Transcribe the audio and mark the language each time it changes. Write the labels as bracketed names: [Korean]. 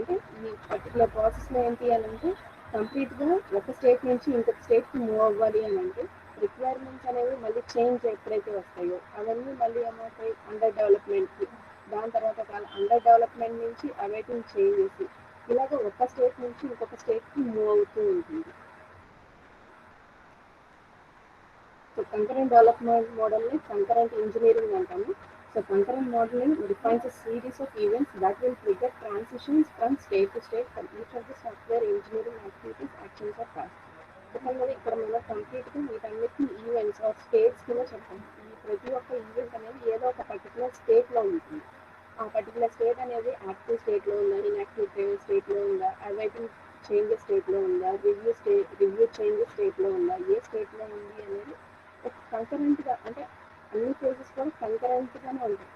[Telugu] అంటే ఈ పర్టికులర్ ప్రాసెస్లో ఏంటి అని అంటే కంప్లీట్గా ఒక స్టేట్ నుంచి ఇంకొక స్టేట్కి మూవ్ అవ్వాలి అని అంటే రిక్వైర్మెంట్స్ అనేవి మళ్ళీ చేంజ్ ఎప్పుడైతే వస్తాయో అవన్నీ మళ్ళీ ఏమవుతాయి అండర్ డెవలప్మెంట్కి, దాని తర్వాత అండర్ డెవలప్మెంట్ నుంచి అవైటింగ్ చేంజెస్, ఇలాగ ఒక స్టేట్ నుంచి ఇంకొక స్టేట్కి మూవ్ అవుతూ ఉంటుంది. సో కంకరెంట్ డెవలప్మెంట్ మోడల్ని కంకరెంట్ ఇంజనీరింగ్ అంటాము. [English] So concurrent modeling defines a series of events that will trigger transitions from state to state for each of the software engineering activities, actions or tasks. [Telugu] ఇక్కడ మనం కంప్లీట్గా వీటన్నిటిని events are states కింద చెప్తాం. ఈ ప్రతి ఒక్క ఈవెంట్ అనేది ఏదో ఒక పర్టికులర్ స్టేట్లో ఉంటుంది. ఆ పర్టికులర్ స్టేట్ అనేది యాక్టివ్ స్టేట్లో ఉందా, ఇన్యాక్టివ్ స్టేట్లో ఉందా, అవైటింగ్ చేంజెస్ స్టేట్లో ఉందా, రివ్యూ చేంజెస్ స్టేట్లో ఉందా, ఏ స్టేట్లో ఉంది అనేది ఒక కంకరెంట్గా, అంటే అన్ని ఫేజెస్ కూడా కంకరెంట్గానే ఉంటాయి.